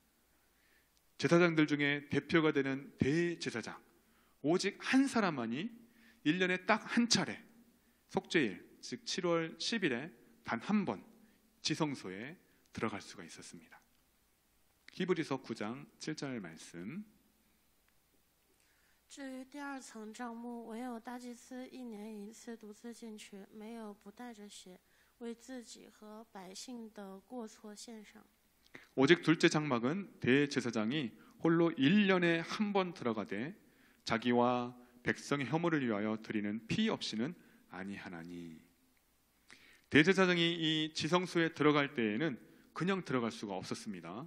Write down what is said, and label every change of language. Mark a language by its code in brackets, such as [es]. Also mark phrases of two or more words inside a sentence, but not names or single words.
[ko] 제사장들 중에 대표가 되는 대제사장, 오직 한 사람만이 1년에 딱 한 차례 속죄일, 즉 7월 10일에 단 한 번 지성소에 들어갈 수가 있었습니다. 히브리서 9장 7절 말씀. [zh] 至于第二层帐幕，唯有大祭司1年1次独自进去，没有不带着血，为自己和百姓的过错献上。 [ko] 오직 둘째 장막은 대제사장이 홀로 1년에 한 번 들어가되 자기와 백성의 혐오를 위하여 드리는 피 없이는 아니하나니. 대제사장이 이 지성소에 들어갈 때에는 그냥 들어갈 수가 없었습니다.